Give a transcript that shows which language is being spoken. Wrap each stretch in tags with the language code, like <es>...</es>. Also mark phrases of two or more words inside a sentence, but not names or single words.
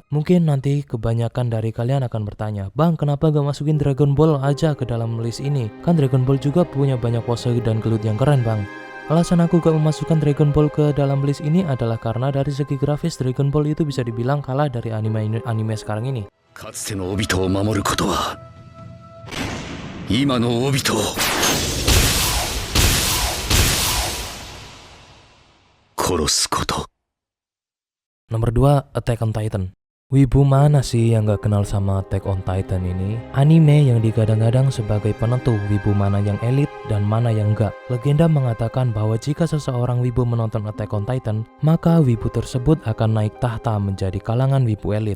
<id>Mungkin nanti kebanyakan dari kalian akan bertanya, Bang, kenapa gak masukin Dragon Ball aja ke dalam list ini? Kan Dragon Ball juga punya banyak pose dan gelut yang keren, Bang. Alasan aku gak memasukkan Dragon Ball ke dalam list ini adalah karena dari segi grafis Dragon Ball itu bisa dibilang kalah dari anime sekarang ini.</id> <ja>かつてのオビトを守ることは今のオビトを殺すこと。</ja> <id>Nomor 2, Attack on Titan. Wibu mana sih yang gak kenal sama Attack on Titan ini? Anime yang digadang-gadang sebagai penentu wibu mana yang elit dan mana yang enggak. Legenda mengatakan bahwa jika seseorang wibu menonton Attack on Titan, maka wibu tersebut akan naik tahta menjadi kalangan wibu elit.</id>